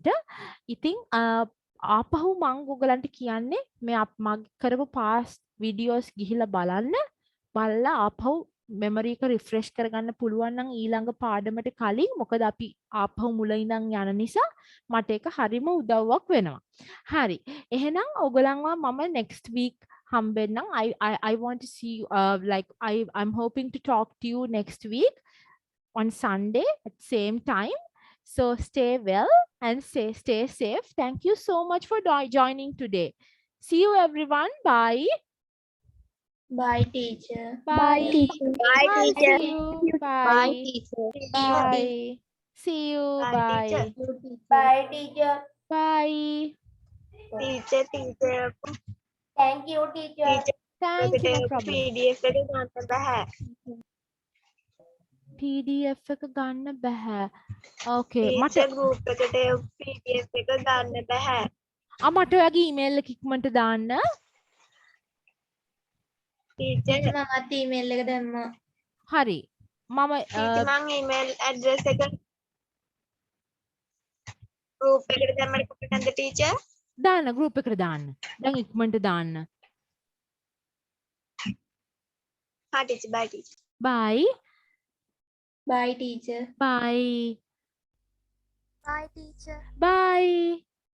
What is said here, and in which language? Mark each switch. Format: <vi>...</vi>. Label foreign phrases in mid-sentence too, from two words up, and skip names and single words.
<si>ඉතින් ආපහු මම ඕගලන්ට කියන්නේ මේ මම කරපු</si> <en>past videos</en> <si>ගිහිල්ලා බලන්න. බලලා ආපහු memory එක refresh කරගන්න පුළුවන් නම් ඊළඟ පාඩමට කලින් මොකද අපි ආපහු මුල ඉඳන් යන නිසා මට ඒක හරිම උදව්වක් වෙනවා. හරි. එහෙනම් ඕගලන්ව මම</si> <en>next week</en> <si>හම්බෙන්නම්.</si> <en>I want to see you like I'm hoping to talk to you next week on Sunday at same time. So stay well and stay safe. Thank you so much for joining today. See you everyone. Bye. Bye, teacher. Bye. teacher. Bye, teacher. See you. Bye. Bye, teacher. Bye. See you. Bye. Bye, teacher. Bye. Teacher. Thank you, teacher. Thank you. No problem.</en> <si>PDF එක ගන්න බෑ. PDF එක ගන්න බෑ.</si> <en>Okay. Teacher group</en> <si>එකට PDF එක ගන්න බෑ. මට ඔයාගේ email එක ඉක්මනට දාන්න. Teacher මමත් email එක දැම්මා. හරි. මම මම</si> <en>email address</en> <si>එක group එකට දැම්මට කොහොමද teacher? දාන්න group එකට දාන්න. දැන් ඉක්මනට දාන්න. හා</si> <en>teacher bye teacher. Bye. Bye teacher. Bye. Bye, teacher. Bye.</en>